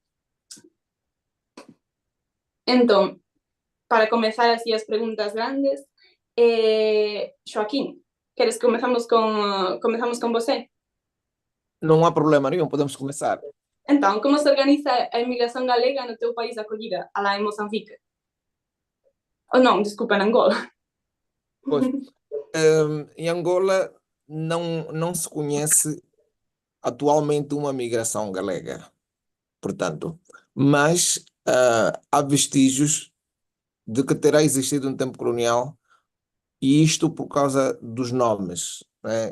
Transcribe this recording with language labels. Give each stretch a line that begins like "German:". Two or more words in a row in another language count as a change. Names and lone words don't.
Galician: Entón, para comezar así as preguntas grandes, Xoaquín, queres que comezamos con vosé?
Portuguese: Non há problema nenhum, podemos começar.
Galician: Entón, como se organiza a inmigración galega no teu país de acollida, alá en Mozambique? Ou non, desculpa, en Angola. Pois,
Portuguese: em Angola não se conhece atualmente uma migração galega, portanto, mas há vestígios de que terá existido um tempo colonial, e isto por causa dos nomes, né?